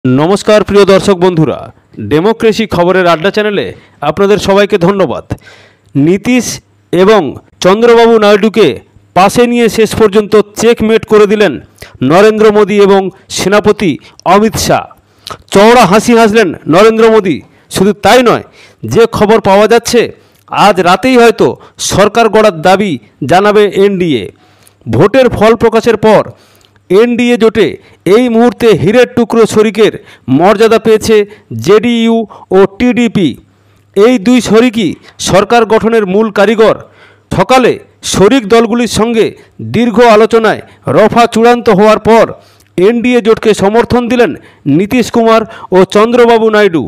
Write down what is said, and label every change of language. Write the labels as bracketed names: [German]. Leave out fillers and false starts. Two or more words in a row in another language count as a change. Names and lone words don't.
[Bangla] নমস্কার প্রিয় দর্শক বন্ধুরা ডেমোক্রেসি খবরের আড্ডা চ্যানেলে আপনাদের সবাইকে ধন্যবাদ। নীতীশ এবং চন্দ্রবাবু নায়ডুকে পাশে নিয়ে শেষ পর্যন্ত চেকমেট করে দিলেন নরেন্দ্র মোদী এবং সেনাপতি অমিত শাহ। চওড়া হাসি হাসলেন নরেন্দ্র মোদী। শুধু তাই নয়, যে খবর পাওয়া যাচ্ছে আজ রাতেই হয়তো সরকার গড়ার দাবি জানাবে এনডিএ। ভোটের ফল প্রকাশের পর এনডিএ জোটে এই মুহূর্তে হীরের টুকরো শরিকের মর্যাদা পেয়েছে জেডিইউ ও টিডিপি। এই দুই শরিকই সরকার গঠনের মূল কারিগর। সকালে শরিক দলগুলির সঙ্গে দীর্ঘ আলোচনায় রফা চূড়ান্ত হওয়ার পর এনডিএ জোটকে সমর্থন দিলেন নীতিশ কুমার ও চন্দ্রবাবু নাইডু।